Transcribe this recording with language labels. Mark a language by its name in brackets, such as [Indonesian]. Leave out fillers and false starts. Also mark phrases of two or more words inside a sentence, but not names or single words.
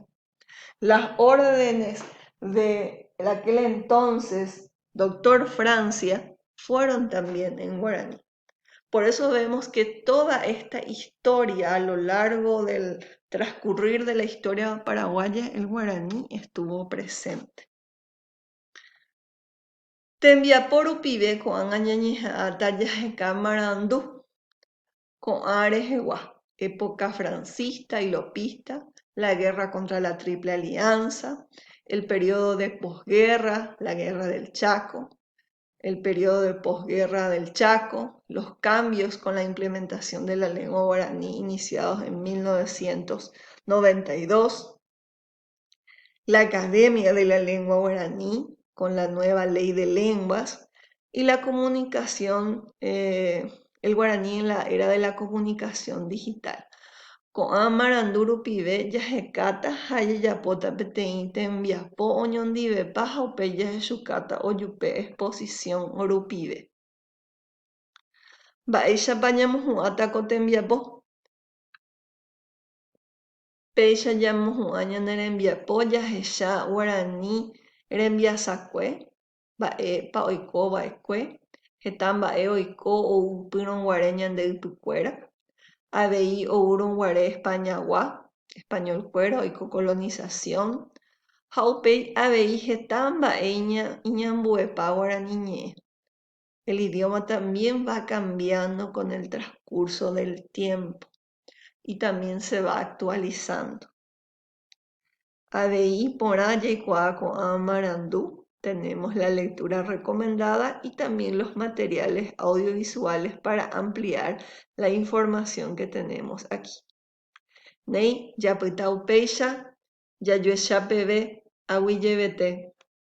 [Spanish] Las órdenes de aquel entonces, doctor Francia, fueron también en guaraní. Por eso vemos que toda esta historia, a lo largo del transcurrir de la historia paraguaya, el guaraní estuvo presente. [Guarani] Tembiaporu pibe ko'ã ñañeha'ãta jaheka marandú, ko'ã rehegua, [Spanish] época francista y lopista, la guerra contra la Triple Alianza, el periodo de posguerra, la guerra del Chaco, el periodo de posguerra del Chaco, los cambios con la implementación de la lengua guaraní iniciados en 1992, la Academia de la Lengua Guaraní con la nueva ley de lenguas y la comunicación, el guaraní en la era de la comunicación digital. [Guarani] Ko'ã marandúru pive jahekáta ha jajapóta peteĩ tembiapo oñondivepa ha upe jahechukáta ojupe exposición rupive. Mba'éichapa ñamohu'ãta ko tembiapo. Péicha jamohu'ã ñane rembiapo jahecha guaraní rembiasakue, mba'épa oikova'ekue, heta mba'e oiko oupyrõguare ñande ypykuéra. Avei ourõguare españagua, españolkuéra oiko colonización, ha upéi avei heta mba'e iñambuepa guaraní ñe'ẽ. [Spanish] El idioma también va cambiando con el transcurso del tiempo y también se va actualizando. [Guarani] Avei porã jaikuaa ko'ã marandú, [Spanish] tenemos la lectura recomendada y también los materiales audiovisuales para ampliar la información que tenemos aquí. [Guarani] Nei japyta upéicha jajuecha peve aguyjevete.